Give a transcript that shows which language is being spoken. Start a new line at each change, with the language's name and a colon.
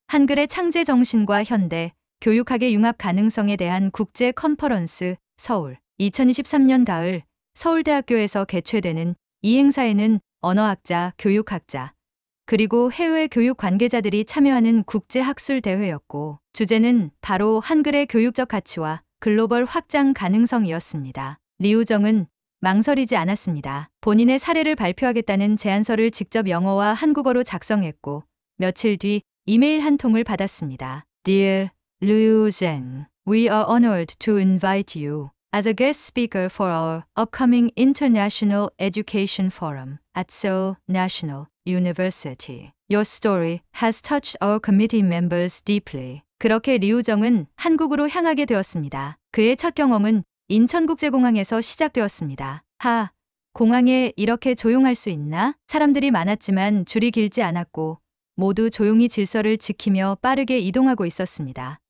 Korean: 한글의 창제 정신과 현대, 교육학의 융합 가능성에 대한 국제 컨퍼런스 서울 2023년 가을 서울대학교에서 개최되는 이 행사에는 언어학자, 교육학자, 그리고 해외 교육 관계자들이 참여하는 국제학술대회였고 주제는 바로 한글의 교육적 가치와 글로벌 확장 가능성이었습니다. 류정은 망설이지 않았습니다. 본인의 사례를 발표하겠다는 제안서를 직접 영어와 한국어로 작성했고 며칠 뒤 이메일 한 통을 받았습니다.
English: Dear Liu Zheng, we are honored to invite you as a guest speaker for our upcoming International Education Forum at Seoul National University. Your story has touched our committee members deeply.
Korean: 그렇게 류정은 한국으로 향하게 되었습니다. 그의 첫 경험은 인천국제공항에서 시작되었습니다. 공항에 이렇게 조용할 수 있나? 사람들이 많았지만 줄이 길지 않았고 모두 조용히 질서를 지키며 빠르게 이동하고 있었습니다.